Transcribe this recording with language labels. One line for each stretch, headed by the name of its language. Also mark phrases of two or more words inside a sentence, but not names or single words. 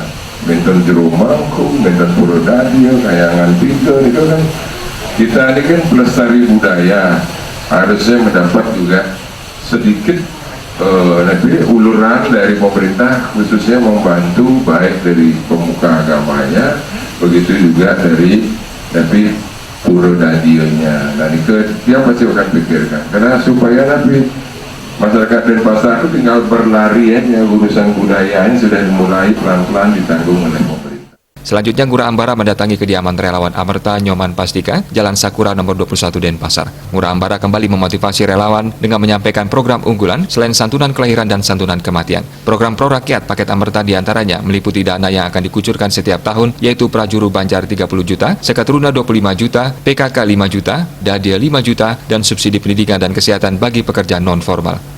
Indonesian: Benteng Jero Mangkung, Benteng Purwodadio, Kayangan Pintu itu kan kita ini kan pelestari budaya, harusnya mendapat juga sedikit nanti uluran dari pemerintah, khususnya membantu baik dari pemuka agamanya, begitu juga dari nanti Purwodadionya. Nah itu dia pasti akan pikirkan, karena supaya nanti masyarakat Denpasar itu tinggal berlari ya, urusan budayanya sudah mulai pelan-pelan ditanggung oleh pemerintah. Selanjutnya, Ngurah Ambara mendatangi kediaman relawan Amerta Nyoman Pastika, Jalan Sakura nomor 21 Denpasar. Ngurah Ambara kembali memotivasi relawan dengan menyampaikan program unggulan selain santunan kelahiran dan santunan kematian. Program pro rakyat paket Amerta diantaranya meliputi dana yang akan dikucurkan setiap tahun, yaitu Prajuru Banjar 30 juta, Sekatruna 25 juta, PKK 5 juta, Dadia 5 juta, dan subsidi pendidikan dan kesehatan bagi pekerja non-formal.